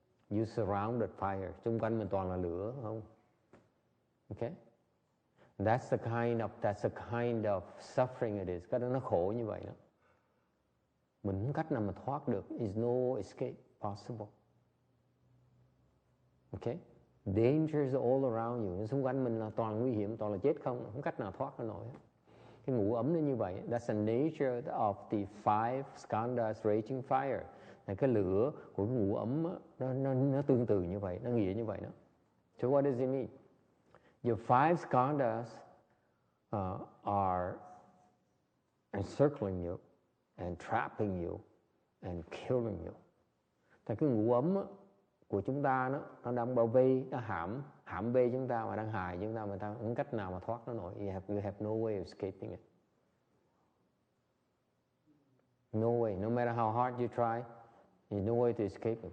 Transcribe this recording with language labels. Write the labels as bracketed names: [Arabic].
[English] You surrounded fire. [Vietnamese] Xung quanh mình toàn là lửa, không? [English] Okay? That's the kind of suffering it is. [Vietnamese] Cái đó nó khổ như vậy đó. Mình không cách nào mà thoát được. [English] Is no escape possible. [Vietnamese] Okay? [English] Dangers all around you. [Vietnamese] Xung quanh mình là toàn nguy hiểm, toàn là chết không cách nào thoát ra nổi. Cái ngũ ấm nó như vậy. [English] That's the nature of the five skandhas raging fire. [Vietnamese] Là cái lửa của cái ngũ ấm nó tương tự như vậy, nó nghĩa như vậy đó. [English] So what does it mean? Your five skandhas are encircling you and trapping you and killing you. [Vietnamese] Thì cái ngũ ấm của chúng ta nó đang bao vây, nó hãm vây chúng ta và đang hại chúng ta mà ta không cách nào mà thoát nó nổi. [English] You have no way of escaping it. No way, no matter how hard you try, there's no way to escape it.